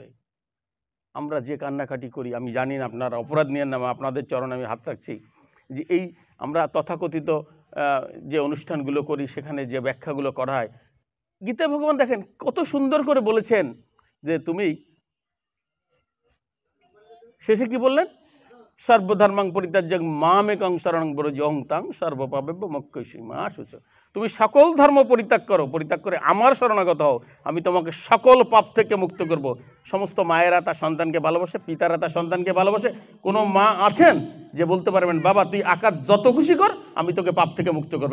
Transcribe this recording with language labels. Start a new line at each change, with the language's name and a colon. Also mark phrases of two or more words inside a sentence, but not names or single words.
Bangla: আমরা যে কান্নাকাটি করি, আমি জানি না, আপনারা অপরাধ নিয়েন না, আপনাদের চরণে আমি হাত রাখছি, যে এই আমরা তথাকথিত যে অনুষ্ঠানগুলো করি সেখানে যে ব্যাখ্যাগুলো করা হয়, গীতা ভগবান দেখেন কত সুন্দর করে বলেছেন যে তুমি শেষে কি বললেন?
Sanskrit: सर्वधर्मान् परित्यज्य मामेकं शरणं व्रज अहं त्वां सर्वपापेभ्यो मोक्षयिष्यामि मा शुचः।
Bangla: তুমি সকল ধর্ম পরিত্যাগ করো, পরিত্যাগ করে আমার শরণাগত হও, আমি তোমাকে সকল পাপ থেকে মুক্ত করব। সমস্ত মায়েরা তার সন্তানকে ভালোবাসে, পিতারা তার সন্তানকে ভালোবাসে। কোনো মা আছেন যে বলতে পারবেন বাবা তুই আকাশ যত খুশি কর, আমি তোকে পাপ থেকে মুক্ত করবো?